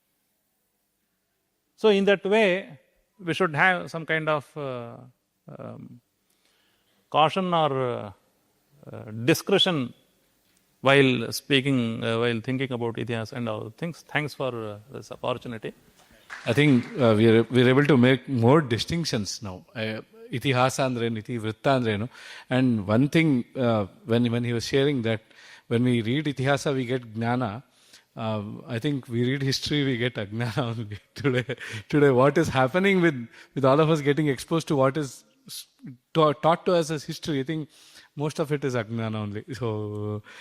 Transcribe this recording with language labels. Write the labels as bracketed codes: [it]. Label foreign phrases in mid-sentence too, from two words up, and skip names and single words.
[en] So in that way, we should have some kind of caution or discretion while speaking, while thinking about Itihasa and all things. Thanks for this opportunity. I think we're able to make more distinctions now. [kn] Itihasa andrenu, Itivrutta andrenu. [en] And one thing, when he was sharing that, when we read Itihasa, we get Gnana. I think we read history, we get Ajnana only. Today, what is happening with all of us getting exposed to what is taught to us as history, I think most of it is Ajnana only.